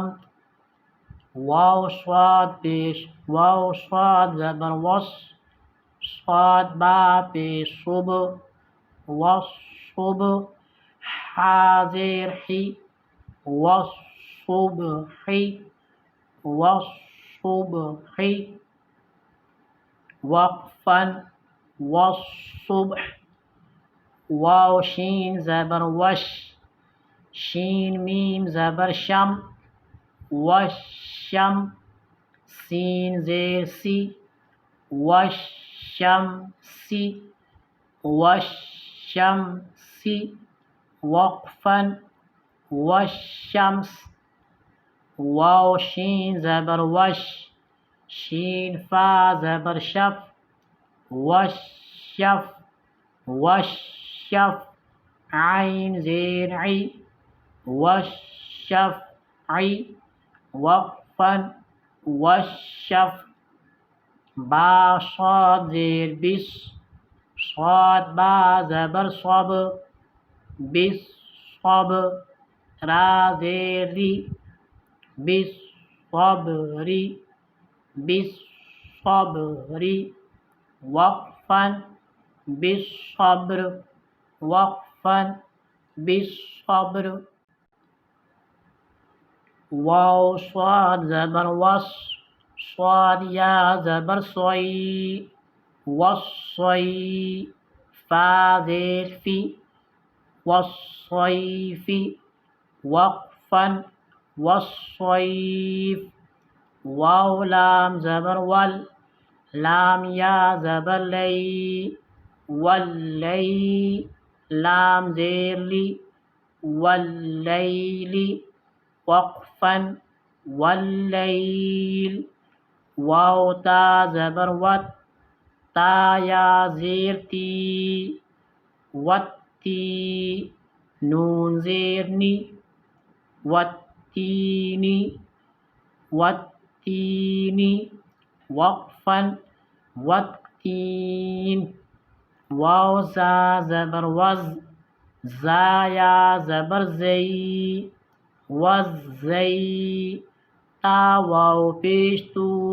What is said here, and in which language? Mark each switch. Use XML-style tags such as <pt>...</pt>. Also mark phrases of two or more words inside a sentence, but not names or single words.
<ur>واو صاد پیش، واو صاد زبر وص، صاد با پیش صب، وصب۔ حاضر حی، وصبحی، وصب۔</ur> <ar>والصبح وقفا والصبح</ar> <ur>واو شین زبر وش شین میم زبر شم والشم سین زیر سی</ur> <ar>والشمس والشمس وقفا والشمس</ar> <ur>واو شین زبر وش شین فا زبر شف والشف والشف عین زیر عی</ur> <ar>والشفع وقفا</ar> <ur>والشف با صاد زیر بس صاد با زبر صب بس صب را زیر ری بس صبری بس صبری وقفا</ur> <ar>بالصبر وقفا بالصبر</ar> <ur>واو صاد زبر وص صاد یا زبر صی والصی فا زیر فی</ur> <ar>والصیف وقفا والصیف</ar> <ur>واو لام زبر ول لام یا زبر لی واللی لام زیر لی</ur> <ar>واللیل وقفا واللیل</ar> <ur>واو تا زبر وت تا یا زیر تی وتی نون زیر نی والتینی</ur> <ar>والتینی وقفا والتین</ar> <ur>واو زا زبر وز زا یا زبر زی والزی تا واو پیش تو</ur>